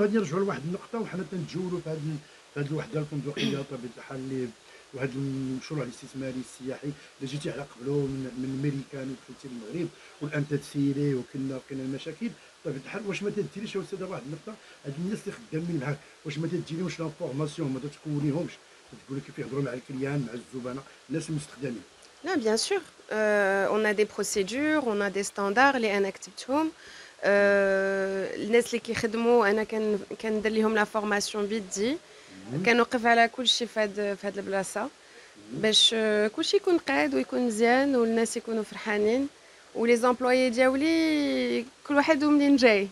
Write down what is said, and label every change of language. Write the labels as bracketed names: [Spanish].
[Arabic] غادي نرجعوا لواحد النقطه، وحنا تنتجولوا في هذه الوحده الفندقيه بطبيعه الحال، اللي وهذا المشروع الاستثماري السياحي اللي جيتي على قبله من الميريكان ودخلتي للمغرب، والان تتسيري وكاين المشاكل بطبيعه الحال. واش ما تديريش يا استاذه واحد النقطه، هاد الناس اللي خدامين معاك واش ما تديريهمش لا فورماسيون، ما تكونيهمش تقول كيف يهضروا مع الكليان مع الزبناء الناس المستخدمين؟ [French] Non, bien sûr. On a des procédures, on a des standards [Arabic] اللي انا كتبتهم. الناس اللي كيخدموا انا كندير لهم لا فورماسيون بيدي، مهم. كنوقف على كل شيء في هاد البلاصه مهم. باش كل شيء يكون قاد ويكون مزيان والناس يكونوا فرحانين، ولي زامبلويي دياولي كل واحد ومنين جاي.